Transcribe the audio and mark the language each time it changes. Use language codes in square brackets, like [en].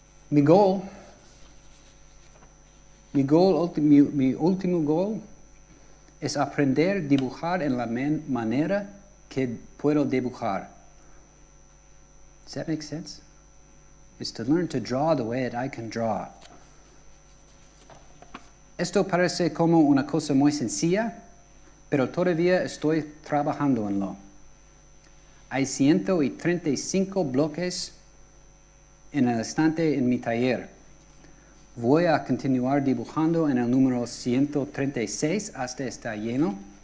[es] Mi último goal es aprender a dibujar en la manera que puedo dibujar. [en] Does that make sense? is to learn to draw the way that I can draw. [es] Esto parece como una cosa muy sencilla, pero todavía estoy trabajando en lo. Hay 135 bloques en el estante en mi taller. Voy a continuar dibujando en el número 136 hasta estar lleno.